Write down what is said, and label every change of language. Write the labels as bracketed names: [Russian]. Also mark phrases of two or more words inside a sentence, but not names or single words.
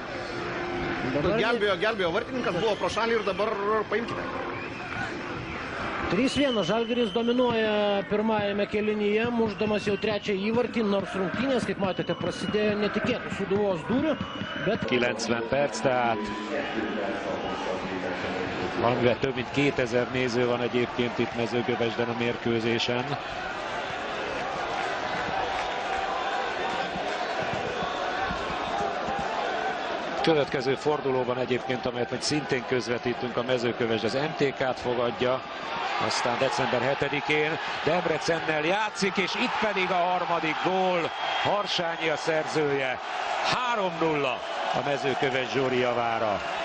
[Lithuanian] Gelbėjo vartininkas, buvo pro šalį ir dabar paimkite. 3-1 Žalgiris dominuoja pirmajame kėlinyje, mušdamas jau 3. įvartį, nors rungtynės, kaip matėte, prasidėjo netikėtų Sūduvos dūrių, bet... [Hungarian] 90 perc, tehát valamivel több mint 2000 néző van egyébként itt Mezőkövesden a mérkőzésen. Következő fordulóban egyébként, amelyet majd szintén közvetítünk, a Mezőkövesd az MTK-t fogadja, aztán december 7-én Debrecennel játszik, és itt pedig a harmadik gól, Harsányi a szerzője, 3-0 a Mezőkövesd Zsóri javára.